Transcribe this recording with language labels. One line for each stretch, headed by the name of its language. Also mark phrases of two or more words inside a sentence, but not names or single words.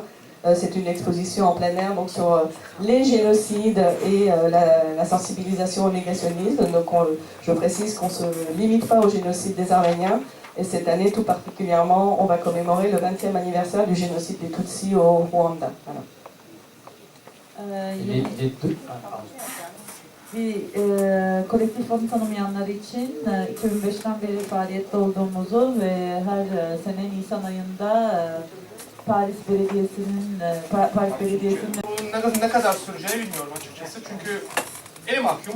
French: C'est une exposition en plein air donc sur les génocides et la sensibilisation au négationnisme. Donc je précise qu'on ne se limite pas au génocide des Arméniens. Et cette année, tout particulièrement, on va commémorer le 20e anniversaire du génocide des Tutsis au Rwanda. Voilà.
Turkish: Kolektif onu tanımayanlar için 2005'ten beri faaliyette olduğumuzu ve her sene Nisan ayında Paris Belediyesi'nin Bu ne kadar süreceğini bilmiyorum açıkçası çünkü eli mahkum.